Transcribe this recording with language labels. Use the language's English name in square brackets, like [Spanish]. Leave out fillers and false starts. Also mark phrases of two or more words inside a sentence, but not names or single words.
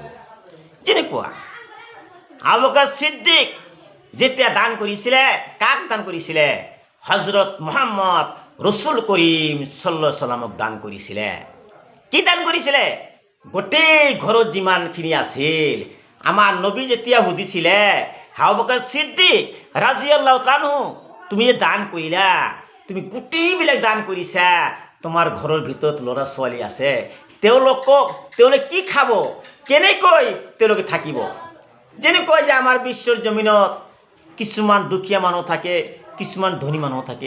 [Assamese] যেনেকুৱা আবু বকৰ ছিদ্দিক যেতিয়া দান কৰিছিলে, কাক দান কৰিছিলে? হজৰত মুহাম্মদ ৰসুল কৰিম [Arabic] صلى الله عليه وسلم [Assamese] দান কৰিছিলে। কি দান কৰিছিলে? গোটেই ঘৰত যিমানখিনি আছিল। আমাৰ নবী যেতিয়া সুধিছিলে, আবু বকৰ ছিদ্দিক [Arabic] رضي الله تعالى عنه, [Assamese] তুমি যে দান কৰিলা, তুমি গোটেইবিলাক দান কৰিছা, তোমাৰ ঘৰৰ ভিতৰত ল'ৰা ছোৱালী আছে, তেওঁলোকে কি খাব, কেনেকৈ তেওঁলোকে থাকিব? যেনেকৈ যে আমাৰ বিশ্বৰ জমিনত কিছুমান দুখীয়া মানুহ থাকে, কিছুমান ধনী মানুহ থাকে।